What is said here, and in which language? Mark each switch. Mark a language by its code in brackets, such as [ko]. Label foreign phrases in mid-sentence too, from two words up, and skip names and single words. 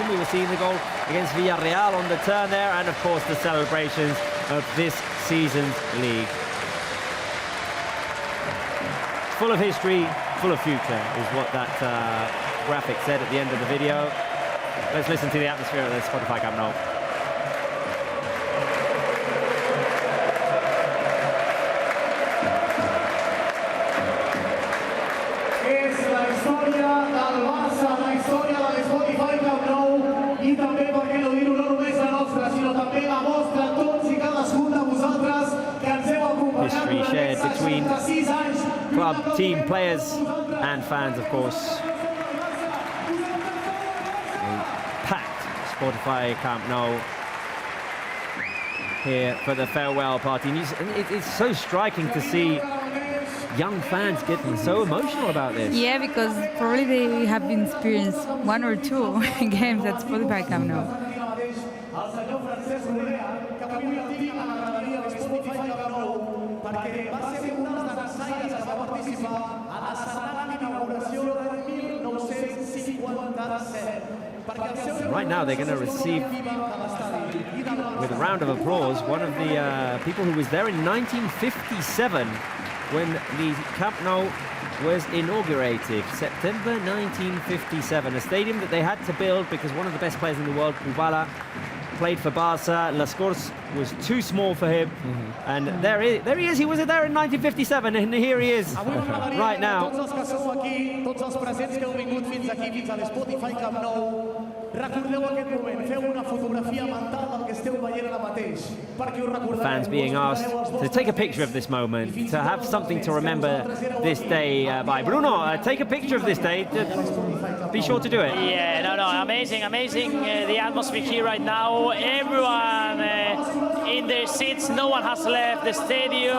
[en] We were seeing the goal against Villarreal on the turn there, and of course the celebrations of this season's league. Full of history, full of future is what that graphic said at the end of the video. Let's listen to the atmosphere of the Spotify Camp Nou. [ca] És la història del Barça, la història de Spotify Camp Nou, i també, per què no dir-ho, no només la nostra, sinó també la vostra, tots i cadascun de vosaltres que ens heu acompanyat [en] History [ca] durant [en] shared [ca] aquests [en] between [ca] 66 anys. [en] club, team, players and fans, of course. A packed Spotify Camp Nou here for the farewell party. And it's so striking to see young fans getting so emotional about this. Yeah, because probably they have been experienced one or two games at Spotify Camp Nou. [ca] El senyor Francesc Rodea, que avui el tinc a la graderia de Spotify Camp Nou, perquè va ser un dels dansaires que va participar a la sagrada inauguració del 1957. [en] Right now they're going to receive, with a round of applause, one of the people who was there in 1957 when the Camp Nou was inaugurated. September 1957, a stadium that they had to build because one of the best players in the world, Kubala, played for Barça. Las Corts was too small for him. And there he is. He was there in 1957, and here he is right now. [ca] Tots els que sou aquí, tots els presents que heu vingut fins aquí, fins a l'Spotify Camp Nou, recordeu aquest moment, feu una fotografia mental del que esteu veient ara mateix, perquè us recordareu. [en] Fans being asked to take a picture of this moment, to have something to remember this day by. Bruno, take a picture of this day. Be sure to do it. Yeah, no, amazing, the atmosphere here right now. Everyone in their seats, no one has left the stadium.